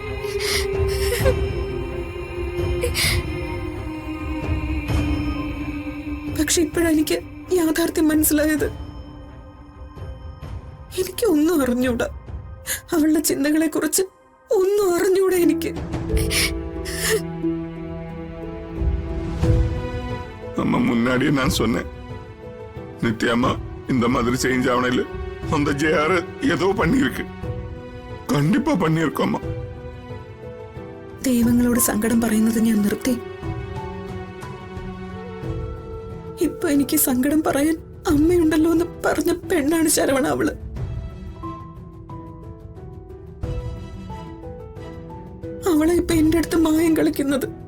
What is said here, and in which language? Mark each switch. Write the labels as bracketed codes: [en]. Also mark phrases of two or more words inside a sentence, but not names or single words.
[ml] പക്ഷെ ഇപ്പോഴാണ് എനിക്ക് യാഥാർത്ഥ്യം മനസ്സിലായത്. എനിക്ക് ഒന്നും അറിഞ്ഞൂടാ. അവളുടെ ചിന്തകളെ കുറിച്ച് ഒന്നും അറിഞ്ഞൂടാ എനിക്ക്. [ta] அம்மா முன்னாடியே நான் சொன்னேன், நித்யாமா இந்த மாதிரி சேஞ்ச் ஆவணையில அந்த ஜெயாரு ஏதோ பண்ணிருக்கு. கண்டிப்பா பண்ணிருக்கோம்மா. [ml] ദൈവങ്ങളോട് സങ്കടം പറയുന്നത് ഞാൻ നിർത്തി. ഇപ്പൊ എനിക്ക് സങ്കടം പറയാൻ അമ്മയുണ്ടല്ലോ എന്ന് പറഞ്ഞ പെണ്ണാണ് ശരവണ. അവള് അവളെ ഇപ്പൊ എന്റെ അടുത്ത് മായം കളിക്കുന്നത്.